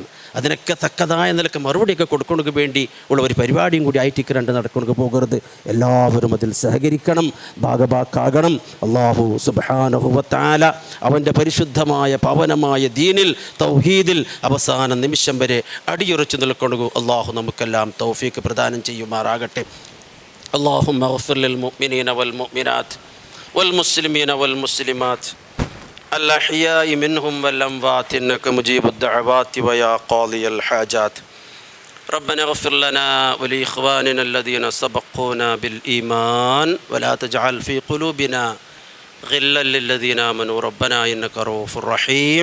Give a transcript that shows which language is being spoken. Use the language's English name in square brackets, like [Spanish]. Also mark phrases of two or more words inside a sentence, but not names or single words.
[Malayalam] അതിനൊക്കെ തക്കതായ നിലക്ക് മറുപടിയൊക്കെ കൊടുക്കുന്നതിന് വേണ്ടി ഉള്ള ഒരു പരിപാടിയും കൂടി ആയിട്ട് കണ്ട് നടക്കുന്നത് പോകരുത്. എല്ലാവരും അതിൽ സഹകരിക്കണം, ഭാഗഭാക്കാകണം. [Arabic] الله سبحانه وتعالى [Malayalam] അവൻ്റെ പരിശുദ്ധമായ പവനമായ ദീനിൽ തൗഹീദിൽ അവസാന നിമിഷം വരെ അടിയുറച്ചു നിൽക്കുന്നു. അല്ലാഹു നമുക്കെല്ലാം തൗഫീഖ് പ്രദാനം ചെയ്യുമാറാകട്ടെ. [Arabic] اللهم اغفر للمؤمنين والمؤمنات والمسلمين والمسلمات الأحياء منهم والأموات إنك مجيب الدعوات ويا قاضي الحاجات. ربنا اغفر لنا ولإخواننا الذين سبقونا بالإيمان ولا تجعل في قلوبنا غلا للذين آمنوا ربنا إنك رؤوف رحيم.